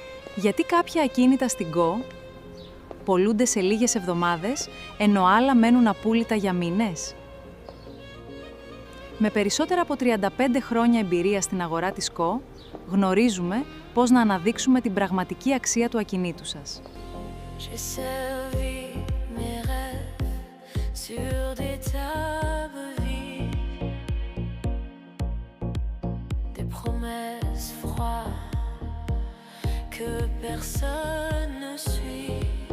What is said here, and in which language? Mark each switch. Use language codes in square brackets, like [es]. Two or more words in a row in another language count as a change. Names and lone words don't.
[el] Γιατί κάποια ακίνητα στην ΚΟ πωλούνται σε λίγες εβδομάδες, ενώ άλλα μένουν απούλητα για μήνες? Με περισσότερα από 35 χρόνια εμπειρία στην αγορά της ΚΟ, γνωρίζουμε πώς να αναδείξουμε την πραγματική αξία του ακινήτου σας. [fr] J'ai servi mes rêves sur des tables vides, des promesses froides que personne ne suit.